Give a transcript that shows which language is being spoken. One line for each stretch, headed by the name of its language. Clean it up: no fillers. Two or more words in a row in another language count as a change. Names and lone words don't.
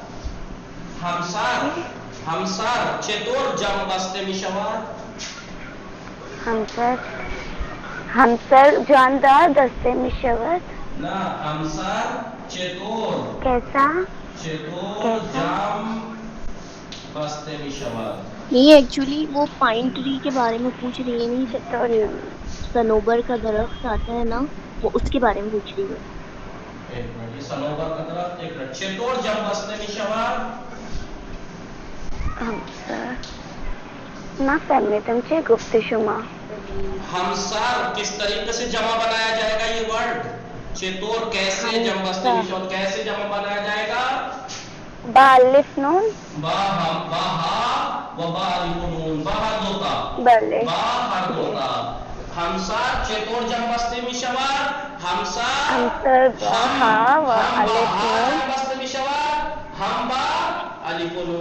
Persian: همسر چطور جمع بسته می شود؟ همسر جاندار دسته می شود. نه همسر چطور
Urdu: کیسا؟
Persian: چطور جمع بسته می شود؟
Urdu: نہیں ایکچولی وہ
English: pine tree
Urdu: کے بارے میں پوچھ رہی ہے. نہیں صنوبر کا درخت آتا ہے نا، وہ اس کے بارے میں پوچھ رہی ہے. ایک منٹ. یہ صنوبر کا درخت. ایک منٹ.
Persian: چطور جمع بسته می شود؟ همسر نفهمیدم چه گفته شما.
Urdu: همسر کس طریقے سے جمع بنایا جائے گا یہ ورڈ؟
Persian: چطور کیسے جمع بسته می شود؟
Urdu: کیسے جمع بنایا جائے گا؟
Persian: با الف نون. با ہا و با الف نون. با ہر دوتا. بله. با هر دوتا. همسر چطور جمع بسته می شود؟ همسر با ها و الف نون. جمع بسته می شود. هم با الف نون.